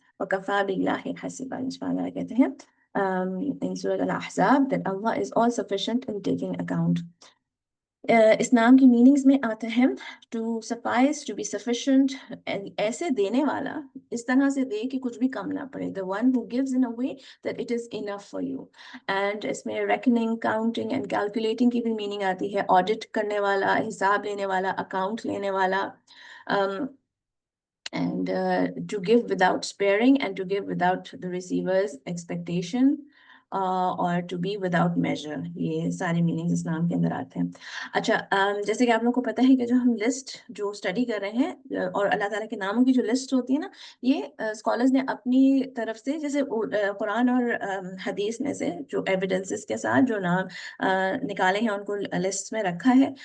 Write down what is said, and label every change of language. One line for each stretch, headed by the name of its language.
Arabic: وکفا باللہ حسیبا
Urdu: اللہ کہتے ہیں
English: in سورۃ الاحزاب that Allah is all sufficient in taking account.
Urdu: اس نام کی میننگز میں آتا ہے
English: to suffice, to be sufficient,
Urdu: ایسے دینے والا، اس طرح سے دے کہ کچھ بھی کم نہ پڑے.
English: the one who gives in a way that it is enough for you.
Urdu: and اس میں
English: reckoning, counting and calculating
Urdu: کی بھی میننگ آتی ہے. audit کرنے والا، حساب لینے والا، account لینے والا.
English: and to give without sparing and to give without the receiver's expectation.
Urdu: اور
English: To be without major.
Urdu: یہ سارے میننگز اسلام کے اندر آتے ہیں. اچھا، جیسے کہ آپ لوگ کو پتہ ہے کہ جو ہم لسٹ جو اسٹڈی کر رہے ہیں، اور اللہ تعالیٰ کے ناموں کی جو لسٹ ہوتی ہے نا، یہ اسکالرز نے اپنی طرف سے، جیسے قرآن اور حدیث میں سے جو ایویڈنسز کے ساتھ جو نام نکالے ہیں ان کو لسٹ میں رکھا ہے.